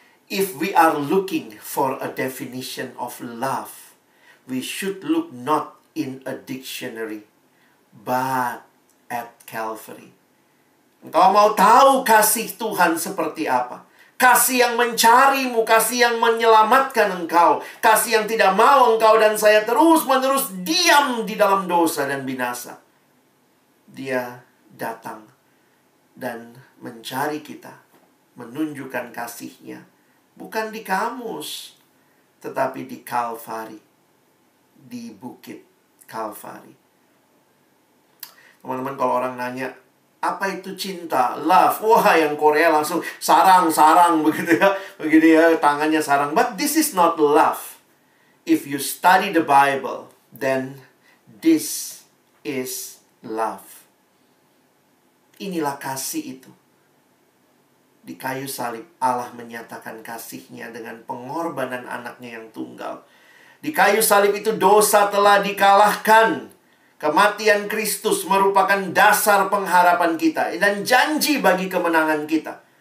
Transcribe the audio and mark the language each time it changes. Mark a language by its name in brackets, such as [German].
[English] If we are looking for a definition of love, we should look not in a dictionary, but at Calvary. [Indonesian] Engkau mau tahu kasih Tuhan seperti apa? Kasih yang mencarimu, kasih yang menyelamatkan engkau, kasih yang tidak mau engkau dan saya terus-menerus diam di dalam dosa dan binasa. Dia datang dan mencari kita, menunjukkan kasih-Nya, bukan di kamus, tetapi di Kalvari, di bukit Kalvari. Teman-teman, kalau orang nanya, apa itu cinta? Love. Wah, yang Korea langsung sarang begitu ya. Begini ya, tangannya sarang. [English] But this is not love. If you study the Bible, then this is love. [Indonesian] Inilah kasih itu. Di kayu salib, Allah menyatakan kasih-Nya dengan pengorbanan anaknya yang tunggal. Di kayu salib itu dosa telah dikalahkan. Kematian Kristus merupakan dasar pengharapan kita dan janji bagi kemenangan kita.